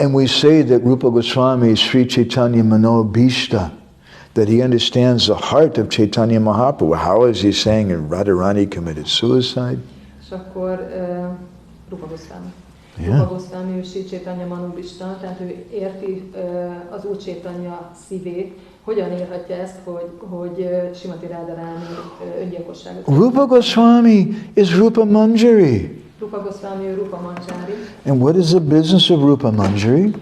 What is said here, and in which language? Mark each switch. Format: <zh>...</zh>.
<en>And we say that Rupa Goswami is Sri Chaitanya Manobhishta, that he understands the heart of Chaitanya Mahaprabhu. How is he saying that Radharani committed suicide?</en> <hu>És akkor Rupa Goswami.</hu> <en>Yeah.</en> <hu>Rupa Goswami, ő Sri Chaitanya Manobhishta, tehát ő érti az Úr Chaitanya szívét. Hogyan érhetja ezt, hogy Srimati Radharani öngyilkosságot?</hu> <en>Rupa Goswami is Rupa Manjari.</en> <hu>Rupa Goswami, ő Rupa Manjari.</hu> <en>And what is the business of Rupa Manjari?</en>